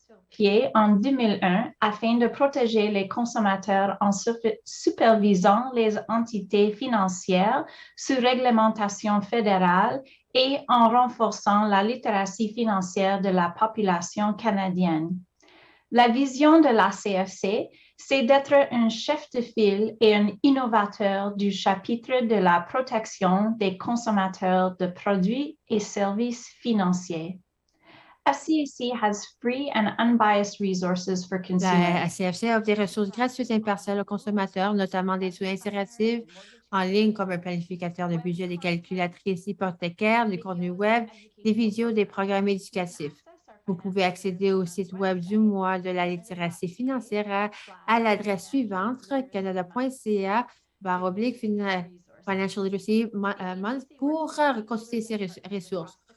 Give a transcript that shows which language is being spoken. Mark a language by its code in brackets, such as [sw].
[fr] Pied en 2001 afin de protéger les consommateurs en supervisant les entités financières sous réglementation fédérale et en renforçant la littératie financière de la population canadienne. La vision de la CFC, c'est d'être un chef de file et un innovateur du chapitre de la protection des consommateurs de produits et services financiers. [en] FCAC has free and unbiased resources for consumers. [fr] La CFC offre des ressources gratuites et impartiales aux consommateurs, notamment des outils interactifs en ligne comme un planificateur de budget, des calculatrices hypothécaires, du contenu web, des vidéos, des programmes éducatifs. Vous pouvez accéder au site web du mois de la littératie financière à l'adresse suivante, canada.ca/Financial Literacy Month pour consulter ces ressources.